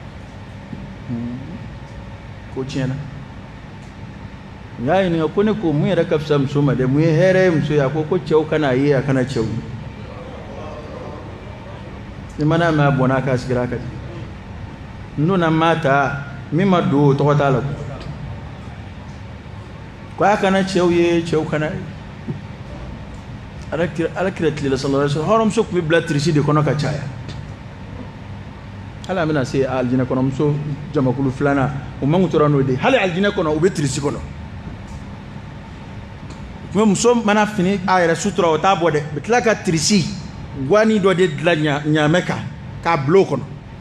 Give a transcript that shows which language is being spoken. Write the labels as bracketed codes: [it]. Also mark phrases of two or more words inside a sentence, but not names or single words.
[bm] ko tiɲɛna n y'a ɲininka ko ne ko mun yɛrɛ ka fisa muso ma dɛ mun ye hɛrɛ ye muso ye a ko cɛw kana a ye a kana cɛw ni mana mɛn a bɔnna k'a sigira a kan n donna maa ta min ma don o tɔgɔ t'a la ko a kana cɛw ye cɛw kana alakira tilela [ar] صلى الله عليه وسلم [bm] hɔrɔnmuso tun bɛ bila tirisi de kɔnɔ ka caya hali an bɛna se alijinɛ kɔnɔ muso jamakulu filanan o man tora n'o de hali alijinɛ kɔnɔ u bɛ tirisi kɔnɔ tuma muso mana fini a yɛrɛ sutura o t'a bɔ dɛ u bɛ tila ka tirisi guwani dɔ de dilan ɲaamɛ kan k'a bila o kɔnɔ